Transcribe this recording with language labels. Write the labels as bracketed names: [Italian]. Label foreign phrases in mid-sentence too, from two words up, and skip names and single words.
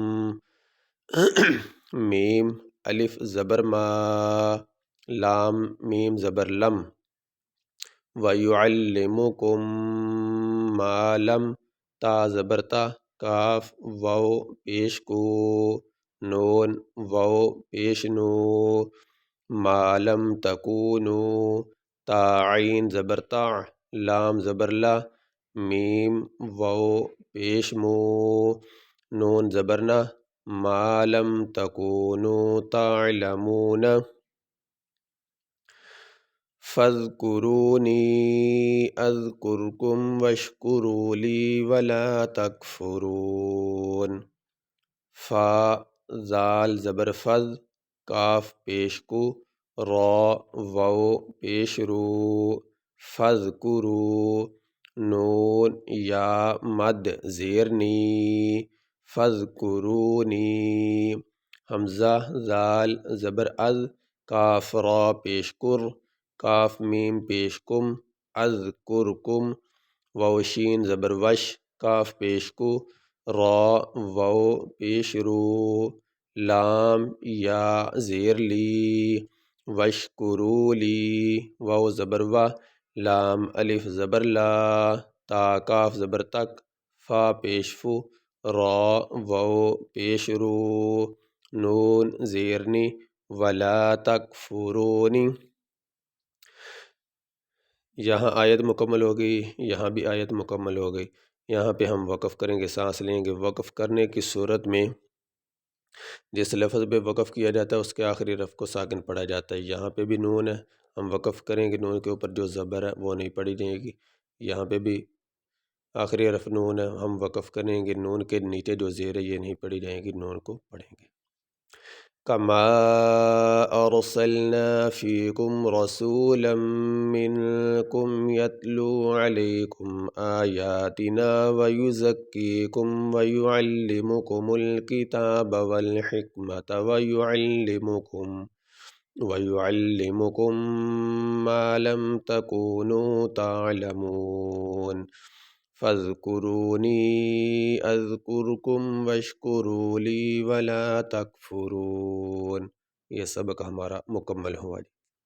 [Urdu] میم الف زبر ما، لام میم زبر لم، [Arabic] ویعلمکم ما [Urdu] لم، تا زبر تا، کاف واو پیش کو، نون واو پیش نو، [Arabic] ما لم تکونو، [Urdu] تا عین زبر تا، لام زبر لا، میم واو پیش مو، نون زبر نا، [Arabic] ما لم تکونو تعلمون. فاذکرونی اذکرکم واشکروا لی ولا تکفرون. [Urdu] فا زال زبر فز، کاف پیش کو، را وو پیش رو، فاذکرو، نون یا مد زیر نی، فاذکرونی، حمزہ زال زبر از، کاف را پیش کر، کاف میم پیش کم، اذکرکم، واو شین زبر وش، کاف پیش کو، را وو پیش رو، لام یا زیر لی، وشکرولی، واو زبر وا، لام الف زبر لا، تا کاف زبر تک، فا پیش فو، را وو پیش رو، نون زیرنی، [Arabic] ولا تکفرونی. [Urdu] یہاں آیت مکمل ہو گئی، یہاں بھی آیت مکمل ہو گئی. یہاں پہ ہم وقف کریں گے، سانس لیں گے. وقف کرنے کی صورت میں جس لفظ پہ وقف کیا جاتا ہے اس کے آخری حرف کو ساکن پڑھا جاتا ہے. یہاں پہ بھی نون ہے، ہم وقف کریں گے، نون کے اوپر جو زبر ہے وہ نہیں پڑھی جائے گی. یہاں پہ بھی آخری حرف نون ہے، ہم وقف کریں گے، نون کے نیچے جو زیر ہے یہ نہیں پڑھی جائے گی، نون کو پڑھیں گے. [Arabic] كما أرسلنا فيكم رسولا منكم يتلو عليكم آياتنا ويزكيكم ويعلمكم الكتاب والحكمة ويعلمكم ما لم تكونوا تعلمون فاذكروني اذکرکم واشکروا لی ولا تکفرون۔ [Urdu] یہ سبق ہمارا مکمل ہوا جی۔